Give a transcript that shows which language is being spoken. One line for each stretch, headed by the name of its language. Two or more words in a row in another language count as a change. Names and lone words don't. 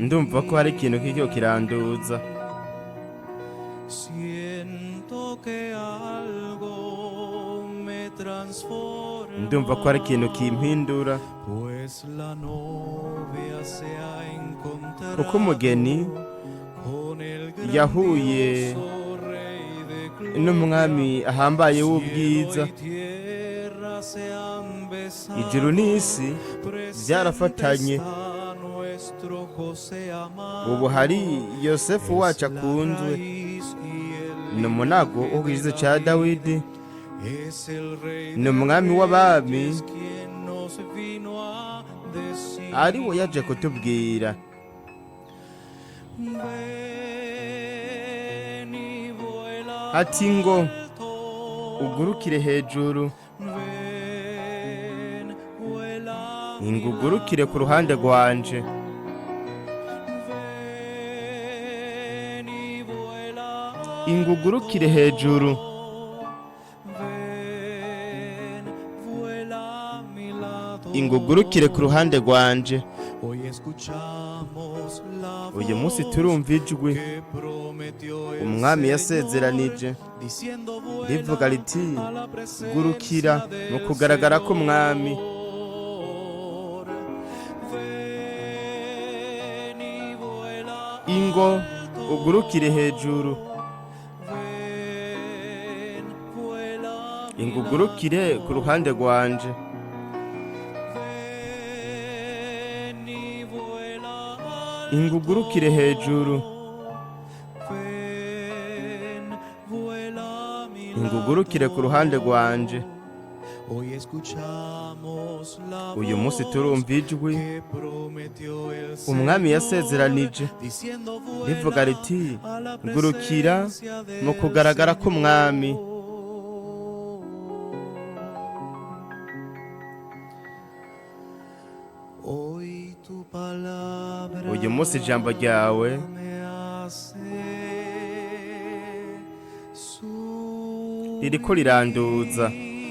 Rundi: Ndumva ko hari ikintu kiriko kiranduza.
Spanish: Siento que algo me transforma.
Rundi: Ndumva ko hari ikintu kimpindura.
Spanish: Pues la novia se ha encontrado
Rundi: Kuko umugeni
Spanish: con el
Rundi: yahuye
Spanish: grandioso Rey de gloria.
Rundi: n'umwami ahambaye w'ubwiza.
Spanish: Cielo y tierra se han besado.
Rundi: Ijuru n'isi byarafatanye.
Spanish: Presente está nuestro José amado.
Rundi: Ubu hari Yosefu wacu
Spanish: Es la
Rundi: akunzwe.
Spanish: raíz y el
Rundi: Ni umunago wo ku gizo ca Dawidi.
Spanish: Es el Rey
Rundi: Ni
Spanish: de
Rundi: umwami w'abami.
Spanish: Reyes quien nos vino a decir,
Rundi: Ari we yaje kutubwira
Spanish: ven y vuela
Rundi: ati ngo
Spanish: alto.
Rundi: ugurukire hejuru.
Spanish: Ven, vuela a mi
Rundi: Ingo ugurukire ku ruhande rwanje.
Spanish: Ven y vuela
Rundi: Ingo ugurukire hejuru.
Spanish: Ven, vuela a mi lado.
Rundi: Ingo ugurukire ku ruhande rwanje.
Spanish: Hoy escuchamos la
Rundi: Uyu munsi
Spanish: voz
Rundi: turumva ijwi
Spanish: que prometió el
Rundi: umwami
Spanish: Señor,
Rundi: yasezeranije
Spanish: diciendo, vuela
Rundi: rivuga riti
Spanish: a la presencia
Rundi: gurukira mu
Spanish: del
Rundi: kugaragara k'umwami.
Spanish: Señor. Ven y vuela
Rundi: Ingo
Spanish: alto.
Rundi: ugurukire hejuru.
Spanish: Ven, vuela a mi
Rundi: Ingo ugurukire ku ruhande rwanje.
Spanish: Ven y vuela
Rundi: Ingo ugurukire hejuru.
Spanish: Ven, vuela a mi
Rundi: Ingo ugurukire ku ruhande rwanje.
Spanish: Hoy escuchamos la
Rundi: Uyu munsi
Spanish: voz
Rundi: turumva ijwi
Spanish: que prometió el
Rundi: umwami
Spanish: Señor,
Rundi: yasezeranije
Spanish: diciendo,
Rundi: rivuga riti
Spanish: vuela a la
Rundi: gurukira
Spanish: presencia del
Rundi: mu kugaragara k'umwami.
Spanish: Señor. Hoy tu palabra
Rundi: Uyu munsi ijambo ryawe
Spanish: me hace subir.
Rundi: ririko riranduza.